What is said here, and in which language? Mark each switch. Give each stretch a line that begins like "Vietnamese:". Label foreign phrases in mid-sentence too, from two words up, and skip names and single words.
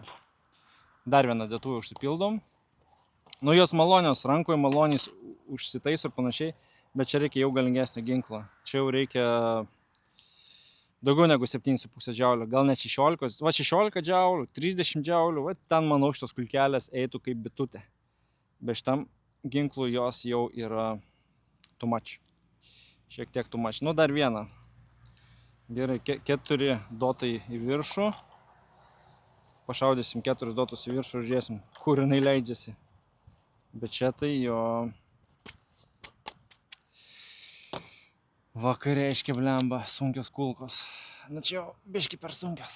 Lithuanian: Dar vieną dėtuvę užsipildom. Nu, jos malonios, rankoje maloniais užsitaiso ir panašiai, bet čia reikia jau galingesnio ginklo. Čia jau reikia daugiau negu 7,5 džiaulio, gal net 16, va 16 džiaulių, 30 džiaulių, va ten, manau, šitos kulkelės eitų kaip bitutė. Be šitam ginklu jos jau yra
English: too much.
Lithuanian: Šiek tiek
English: too much.
Lithuanian: Nu, dar vieną. Gerai, 4 dotai į viršų. Pašaudysim 4 dotus į viršų ir žiūrėsim, kur jinai leidžiasi. Bet čia tai jo... Vakariškai blemba, sunkios kulkos. Na čia jau biški per sunkios.